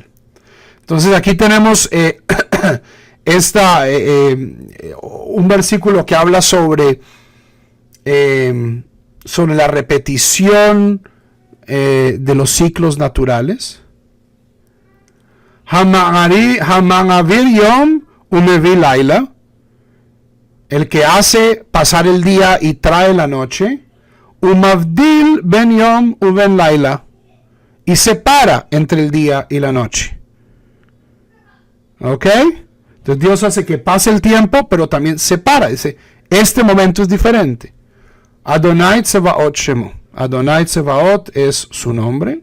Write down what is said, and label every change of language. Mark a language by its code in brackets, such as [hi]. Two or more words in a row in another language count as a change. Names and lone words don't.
[es] Entonces aquí tenemos un versículo que habla sobre la repetición de los ciclos naturales. [he] המעביר יום ומביא לילה, [es] el que hace pasar el día y trae la noche. [he] ומבדיל בין יום ובין לילה, [es] y separa entre el día y la noche. ¿Ok? Entonces Dios hace que pase el tiempo, pero también separa. Dice, este momento es diferente. [he] אדוני צבאות שמו. [es] Adonai Tsevaot es su nombre.